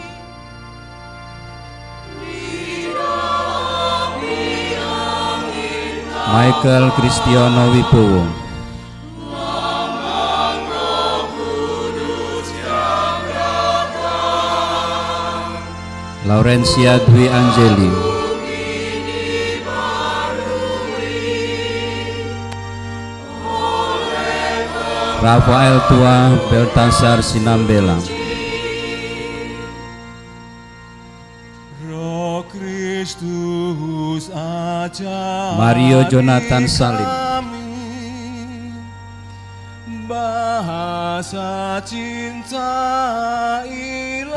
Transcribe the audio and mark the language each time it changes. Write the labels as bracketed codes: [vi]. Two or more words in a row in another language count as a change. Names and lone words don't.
[id] Michael Kristiono Wibowo, Laurencia Dwi Angeli, Rafael Tua Beltasar Sinambela, Roh Kristus ajar Mario Jonathan Salim, bahasa cinta ilahi,